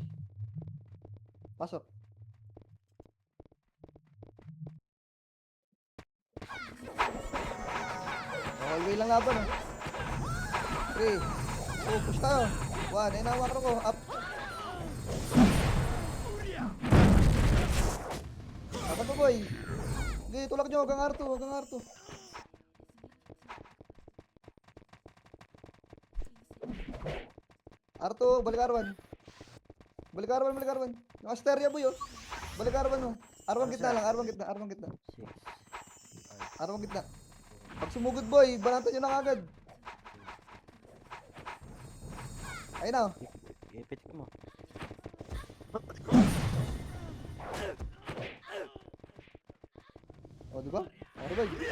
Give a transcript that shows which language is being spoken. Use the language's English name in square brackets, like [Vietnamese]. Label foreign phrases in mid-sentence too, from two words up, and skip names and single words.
[Filipino] Pasok. Hallway lang laban oh. 3. Oh, push tayo. 1. Ayun ang makro ko. Up. Dapat pa boy. Hindi, tulak nyo. Huwag kang arto. Huwag kang arto. Arto, balik Arwan. Balik Arwan, balik Arwan. Yung Asteria boy oh. Balik Arwan oh. Arwan gitna lang, Arwan gitna, Arwan gitna. 6. Arwan gitna. Pag sumugod boy, banatan nyo na kagad. Ayun na. Ipitik mo. O, diba? Arbay.